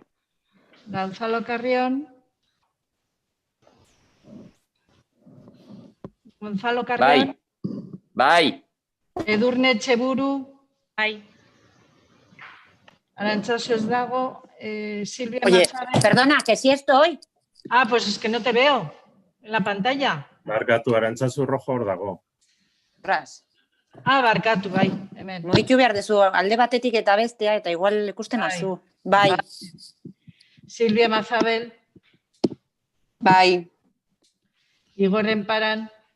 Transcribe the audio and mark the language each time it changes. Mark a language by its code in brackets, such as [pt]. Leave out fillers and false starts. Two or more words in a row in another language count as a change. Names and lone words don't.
[eu] Gonzalo Carrión. Gonzalo Carrión. Bai. Edurne Etxeburu. Bai. Arantzazu ez dago. Silvia Mazabel. [es] Perdona, que sí estoy. Ah, pues es que no te veo en la pantalla. [eu] Barkatu, Arantzazu rojo hor dago. Ras. Ah, barkatu, bai. Hemen. Mugitu behar dezu, alde batetik eta bestea, eta igual ikusten azu. Bai. Silvia Mazabel. Bai. Igor Enparan.